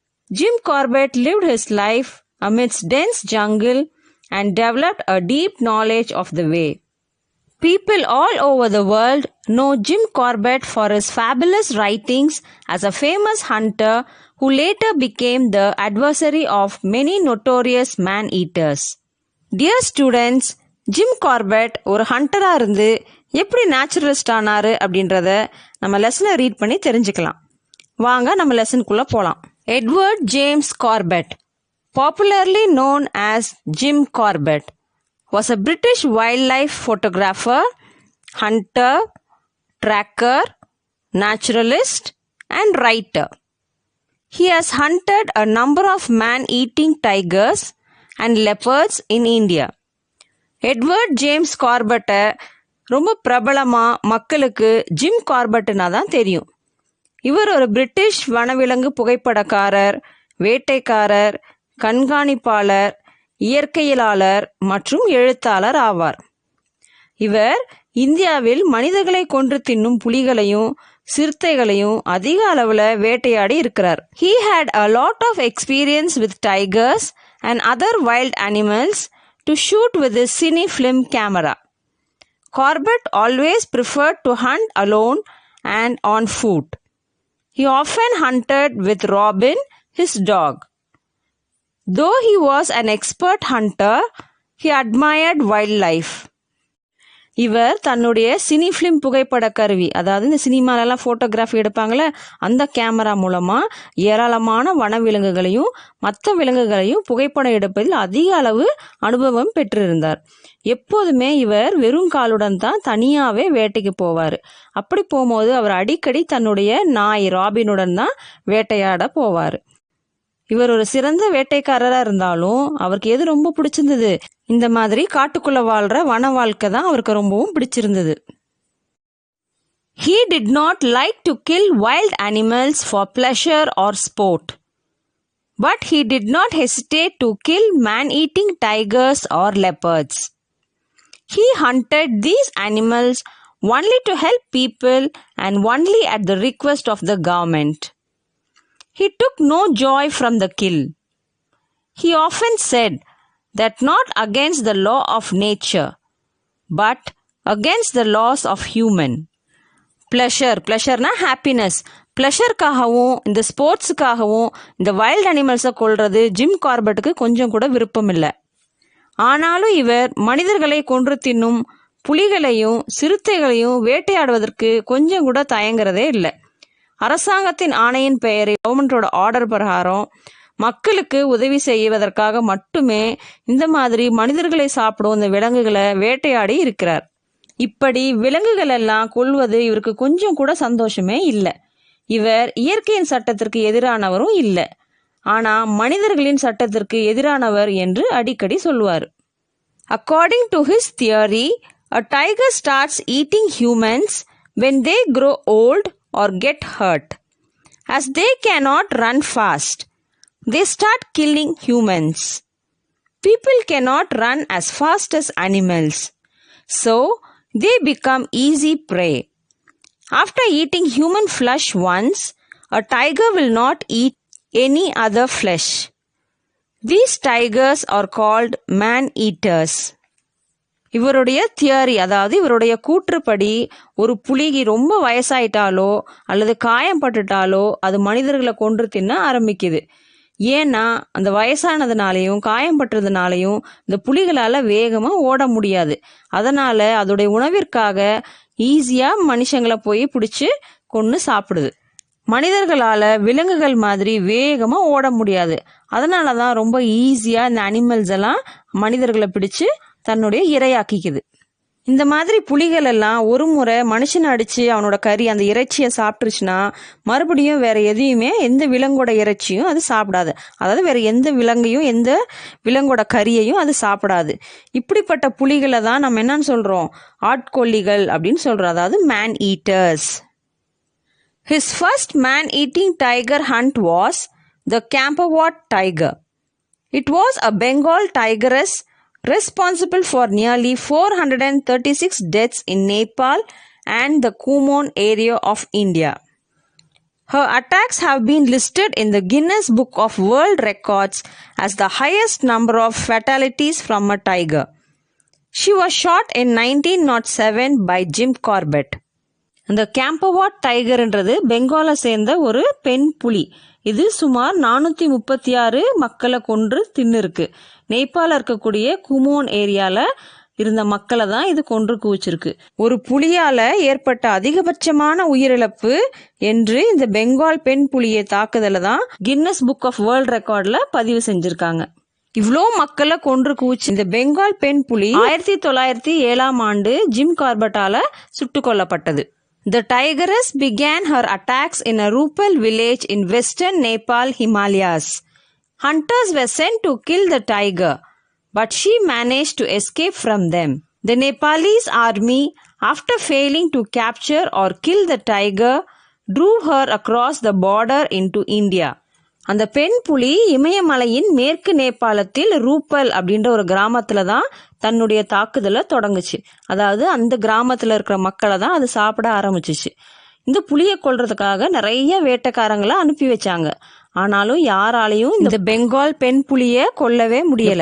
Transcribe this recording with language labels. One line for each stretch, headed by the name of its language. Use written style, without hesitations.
English: Jim Corbett lived his life amidst dense jungle and developed a deep knowledge of the way. People all over the world know Jim Corbett for his fabulous writings as a famous hunter who later became the adversary of many notorious man-eaters. Dear students,
Tamil: Jim Corbett ஒரு ஹண்டரா இருந்து எப்படி naturalist ஆனாரு அப்படின்றத நம்ம லெசனை read பண்ணி தெரிஞ்சுக்கலாம். வாங்க நம்ம லெசனுக்குள்ள போலாம்.
English: Edward James Corbett, popularly known as Jim Corbett, was a British wildlife photographer, hunter, tracker, naturalist, and writer. He has hunted a number of man-eating tigers and leopards in India.
Tamil: Edward James கார்பெட்டை ரொம்ப பிரபலமாக மக்களுக்கு gym கார்பெட்டுனா தான் தெரியும். இவர் ஒரு British வனவிலங்கு புகைப்படக்காரர், வேட்டைக்காரர், கண்காணிப்பாளர், இயற்கையியலாளர் மற்றும் எழுத்தாளர் ஆவார். இவர் இந்தியாவில் மனிதர்களை கொன்று தின்னும் புலிகளையும் சிறுத்தைகளையும் அதிக அளவில் வேட்டையாடி இருக்கிறார்.
English: He had a lot of experience with tigers and other wild animals to shoot with his cine film camera. Corbett always preferred to hunt alone and on foot. He often hunted with Robin, his dog. Though he was an expert hunter, he admired wildlife.
Tamil: இவர் தன்னுடைய cine film புகைப்பட கருவி, அதாவது இந்த சினிமாலெல்லாம் photography எடுப்பாங்களே அந்த camera மூலமாக ஏராளமான வனவிலங்குகளையும் மற்ற விலங்குகளையும் புகைப்படம் எடுப்பதில் அதிக அளவு அனுபவம் பெற்றிருந்தார். எப்போதுமே இவர் வெறும் காலுடன் தான் தனியாகவே வேட்டைக்கு போவார். அப்படி போகும்போது அவர் அடிக்கடி தன்னுடைய நாய் ராபினுடன் தான் வேட்டையாட போவார். இவர் ஒரு சிறந்த வேட்டைக்காரராக இருந்தாலும் அவருக்கு எது ரொம்ப பிடிச்சிருந்தது, இந்த மாதிரி காட்டுக்குள்ள வாழ்ற வன வாழ்க்கை தான் அவருக்கு ரொம்பவும் பிடிச்சிருந்தது.
English: He did not like to kill wild animals for pleasure or sport, but he did not hesitate to kill man-eating tigers or leopards. He hunted these animals only to help people and only at the request of the government. He took no joy from the kill. He often said that not against the law of nature, but against the laws of human. Pleasureனா happiness.
Tamil: ப்ளஷருக்காகவும் இந்த ஸ்போர்ட்ஸுக்காகவும் இந்த wild அனிமல்ஸை கொல்றது gym கார்பெட்டுக்கு கொஞ்சம் கூட விருப்பம் இல்லை. ஆனாலும் இவர் மனிதர்களை கொன்று தின்னும் புலிகளையும் சிறுத்தைகளையும் வேட்டையாடுவதற்கு கொஞ்சம் கூட தயங்குறதே இல்லை. அரசாங்கத்தின் ஆணையின் பெயரை கவர்மெண்டோட ஆர்டர் பிரகாரம் மக்களுக்கு உதவி செய்வதற்காக மட்டுமே இந்த மாதிரி மனிதர்களை சாப்பிடும் இந்த விலங்குகளை வேட்டையாடி இருக்கிறார். இப்படி விலங்குகள் எல்லாம் கொல்வது இவருக்கு கொஞ்சம் கூட சந்தோஷமே இல்லை. இவர் இயற்கையின் சட்டத்திற்கு எதிரானவரும் இல்லை, ஆனால் மனிதர்களின் சட்டத்திற்கு எதிரானவர் என்று அடிக்கடி சொல்லுவார்.
English: According to his theory, a tiger starts eating humans when they grow old or get hurt. As they cannot run fast, they start killing humans. People cannot run as fast as animals, so they become easy prey. After eating human flesh once, a tiger will not eat any other flesh. These tigers are called man-eaters.
Tamil: இவருடைய theory, அதாவது இவருடைய கூற்றுப்படி ஒரு புலிகி ரொம்ப வயசாயிட்டாலோ அல்லது காயம் பட்டுட்டாலோ அது மனிதர்களை கொன்று தின்ன ஆரம்பிக்குது. ஏன்னா அந்த வயசானதுனாலையும் காயம் பட்டுறதுனாலையும் இந்த புலிகளால் வேகமாக ஓட முடியாது. அதனால் அதோடைய உணவிற்காக ஈஸியாக மனுஷங்களை போய் பிடிச்சி கொன்று சாப்பிடுது. மனிதர்களால் விலங்குகள் மாதிரி வேகமாக ஓட முடியாது. அதனால தான் ரொம்ப ஈஸியாக இந்த அனிமல்ஸ் எல்லாம் மனிதர்களை பிடிச்சு தன்னுடைய இரையாக்கிக்குது. இந்த மாதிரி புலிகள் எல்லாம் ஒரு முறை மனுஷனை அடித்து அவனோட கறி அந்த இறைச்சியை சாப்பிட்டுருச்சுன்னா மறுபடியும் வேற எதையுமே எந்த விலங்கோட இறைச்சியும் அது சாப்பிடாது. அதாவது வேற எந்த விலங்கையும் எந்த விலங்கோட கறியையும் அது சாப்பிடாது. இப்படிப்பட்ட புலிகளை தான் நம்ம என்னன்னு சொல்கிறோம், ஆட்கொல்லிகள் அப்படின்னு சொல்கிறோம், அதாவது man eaters.
English: His first man-eating tiger hunt was the Campawat tiger. It was a Bengal tigress responsible for nearly 436 deaths in Nepal and the Kumon area of India. Her attacks have been listed in the Guinness Book of World Records as the highest number of fatalities from a tiger. She was shot in 1907 by Jim Corbett.
Tamil: இந்த கேம்பவாட் டைகர்ன்றது பெங்காலை சேர்ந்த ஒரு பெண் புலி. இது சுமார் 436 மக்களை கொன்று தின்னுருக்கு. நேபாளில் இருக்கக்கூடிய குமோன் ஏரியாவில் இருந்த மக்களை தான் இது கொன்று குவிச்சிருக்கு. ஒரு புலியால் ஏற்பட்ட அதிகபட்சமான உயிரிழப்பு என்று இந்த பெங்கால் பெண் புலியை தாக்குதலை தான் கின்னஸ் புக் ஆஃப் வேர்ல்ட் ரெக்கார்டில் பதிவு செஞ்சுருக்காங்க. இவ்வளோ மக்களை கொன்று குவிச்சு இந்த பெங்கால் பெண் புலி 1907ஆம் ஆண்டு ஜிம் கார்பட்டால சுட்டு கொல்லப்பட்டது.
English: The tigress began her attacks in a Rupal village in western Nepal Himalayas. Hunters were sent to kill the tiger, but she managed to escape from them. The Nepalese army, after failing to capture or kill the tiger, drove her across the border into India.
Tamil: அந்த பெண் புலி இமயமலையின் மேற்கு நேபாளத்தில் ரூப்பல் அப்படின்ற ஒரு கிராமத்தில் தான் தன்னுடைய தாக்குதலை தொடங்குச்சு. அதாவது அந்த கிராமத்தில் இருக்கிற மக்களை தான் அது சாப்பிட ஆரம்பிச்சிச்சு. இந்த புலியை கொல்றதுக்காக நிறைய வேட்டைக்காரங்களை அனுப்பி வச்சாங்க. ஆனாலும் யாராலையும் இந்த பெங்கால் பெண் புலியை கொல்லவே முடியல.